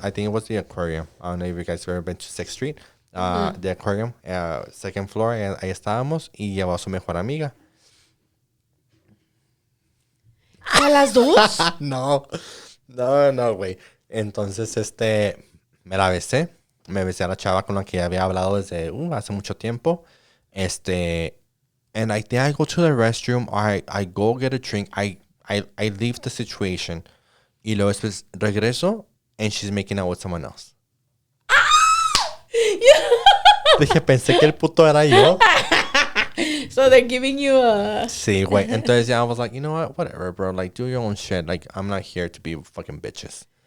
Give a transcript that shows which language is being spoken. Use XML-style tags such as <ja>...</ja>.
<en>I think it was the aquarium. I don't know if you guys have ever been to 6th Street. The aquarium, second floor,</en> <es>ahí estábamos y llevó a su mejor amiga. ¿A las dos? No, güey. Entonces, me la besé. Me besé a la chava con la que había hablado desde hace mucho tiempo.</es> <en>And I think I go to the restroom or I go get a drink. I leave the situation.</en> <es>Y luego después regreso</es> <en>and she's making out with someone else.</en> <es>Dije, pensé que el puto era yo.</es> <en>So they're giving you a...</en> <es>Sí, güey. Entonces</es> <en>I was like, you know what? Whatever, bro. Like, do your own shit. Like, I'm not here to be fucking bitches.</en>